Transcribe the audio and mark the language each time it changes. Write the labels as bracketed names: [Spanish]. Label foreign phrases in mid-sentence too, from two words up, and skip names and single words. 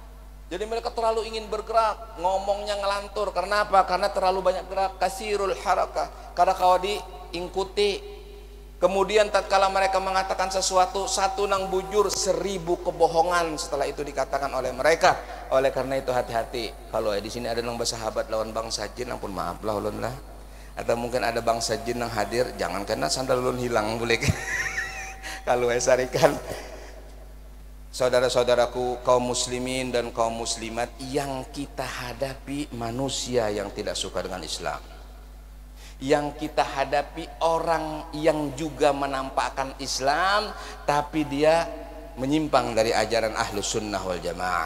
[Indonesian] Jadi mereka terlalu ingin bergerak, ngomongnya ngelantur. Karena apa? Karena terlalu banyak gerak. [Arabic] Kasirul harakah. [Banjar] Kada kau diingkuti. [Indonesian] Kemudian tatkala mereka mengatakan sesuatu, satu [Banjar] nang bujur, [Indonesian] 1000 kebohongan setelah itu dikatakan oleh mereka. Oleh karena itu hati-hati. [Banjar] Kalau di sini ada nang bersahabat lawan bangsa jin, ampun maaf lah ulun lah. [Indonesian] Atau mungkin ada bangsa jin yang hadir, jangan kena sandal ulun hilang boleh. Kalau esarikan saudara-saudaraku kaum muslimin dan kaum muslimat, yang kita hadapi manusia yang tidak suka dengan Islam, yang kita hadapi orang yang juga menampakkan Islam tapi dia menyimpang dari ajaran Ahlus Sunnah wal Jamaah.